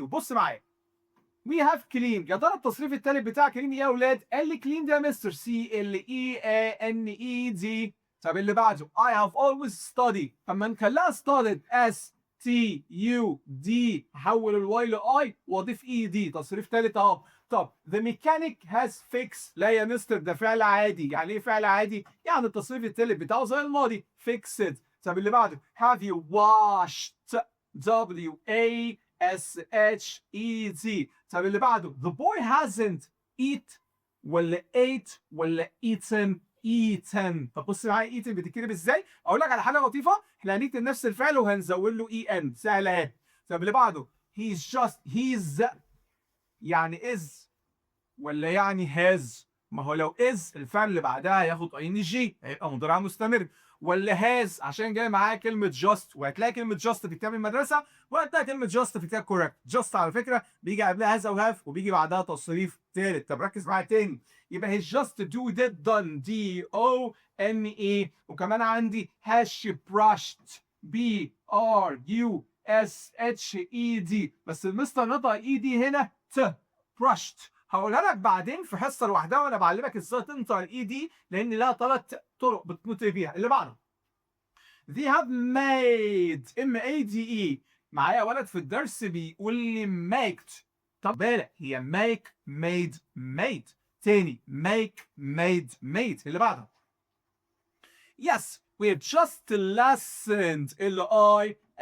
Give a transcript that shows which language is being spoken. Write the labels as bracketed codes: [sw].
[ar] بص معايا، [en] We have clean. [ar] يا ترى التصريف التالت بتاع كلين ايه يا اولاد؟ قال لي clean ده يا مستر سي ال اي ان اي دي. طب اللي بعده [en] I have always studied. [ar] اما نخليها studied اس تي يو دي، حول الواي لاي واضيف اي دي، تصريف تالت اهو. [en] طب the mechanic has fixed. [ar] لا يا مستر ده فعل عادي. يعني ايه فعل عادي؟ يعني التصريف التالت بتاعه زي الماضي fixed. طب اللي بعده [en] have you washed W A S H E T. [ar] طب اللي بعده [en] the boy hasn't eat ولا ate ولا eaten. [ar] طب بص معايا eaten بتتكتب ازاي؟ اقول لك على حاجه لطيفه، احنا هنكتب نفس الفعل وهنزود له اي ان، سهله اهي. طب اللي بعده he's يعني is ولا يعني has؟ ما هو لو is الفعل اللي بعدها هياخد اي ان جي، هيبقى مضارع مستمر. ولا has عشان جاي معاه كلمه just، وهتلاقي كلمه just في كتاب المدرسه، وهتلاقي كلمه just في كتاب correct. just على فكره بيجي قبلها has او have وبيجي بعدها تصريف ثالث. طب ركز معايا تاني، يبقى [en] he just do did done D O N E. [ar] وكمان عندي [en] has she brushed B R U S H E D، [ar] بس المستر نطق اي دي هنا ت brushed. هقولها لك بعدين في حصه لوحدها وانا بعلمك ازاي تنطق الاي دي، لان لها ثلاث طرق بتنطق بيها. اللي بعده [en] they have made M A D E. [ar] معايا ولد في الدرس بيقول لي maked. طب بالك هي [en] make made made، تاني make made made. [ar] اللي بعده [en] yes we've just listened listened.